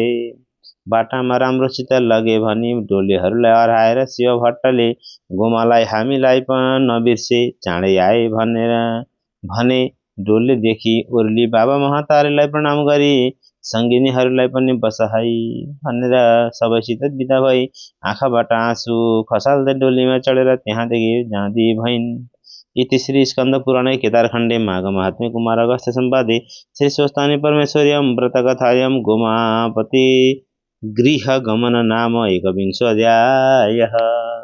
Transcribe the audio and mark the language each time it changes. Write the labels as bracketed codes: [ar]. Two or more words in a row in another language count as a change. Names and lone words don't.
[ne] बाटामा राम्रोसित लगे भनी डोलीहरूलाई हराएर शिव भट्टले गोमालाई हामीलाई नबिर्से चाँडै आए भने डोलीदेखि उर्ली बाबा महातारीलाई प्रणाम गरी सङ्गिनीहरूलाई पनि बस है भनेर सबैसित बिदा भई आँखाबाट आँसु खसाल्दै डोलीमा चढेर त्यहाँदेखि जाँदी भइन्। [sa] इति श्री स्कन्द पुराणे केदारखण्डे माघ महात्म्ये कुमार अगस्त्य सम्पादे श्री स्वस्तानि परमेश्वर्यं व्रतकथायां गोमापति गृह गमन नाम एकविंशोऽध्यायः।